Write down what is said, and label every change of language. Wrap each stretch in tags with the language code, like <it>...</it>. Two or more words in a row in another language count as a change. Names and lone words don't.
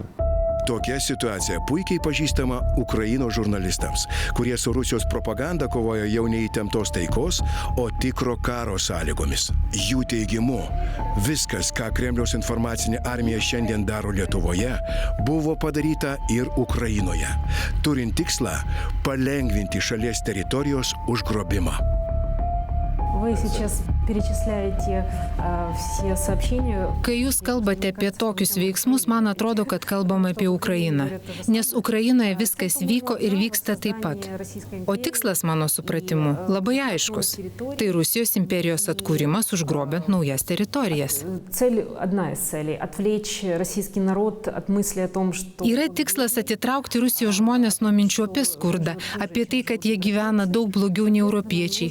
<lt>Tokia situacija puikiai pažįstama Ukrainos žurnalistams, kurie su Rusijos propaganda kovoja jau ne įtemptos taikos, o tikro karo sąlygomis. Jų teigimu, viskas, ką Kremliaus informacinė armija šiandien daro Lietuvoje, buvo padaryta ir Ukrainoje, turint tikslą palengvinti šalies teritorijos užgrobimą.</lt> <ru>Вы сейчас перечисляете все сообщения.</ru> <lt>Kai jūs kalbate apie tokius veiksmus, man atrodo, kad kalbame apie Ukrainą. Nes Ukrainoje viskas vyko ir vyksta taip pat. O tikslas, mano supratimu, labai aiškus. Tai Rusijos imperijos atkūrimas, užgrobiant naujas teritorijas. Yra tikslas atitraukti Rusijos žmonės nuo minčių apie skurdą, apie tai, kad jie gyvena daug blogiau nei europiečiai.</lt>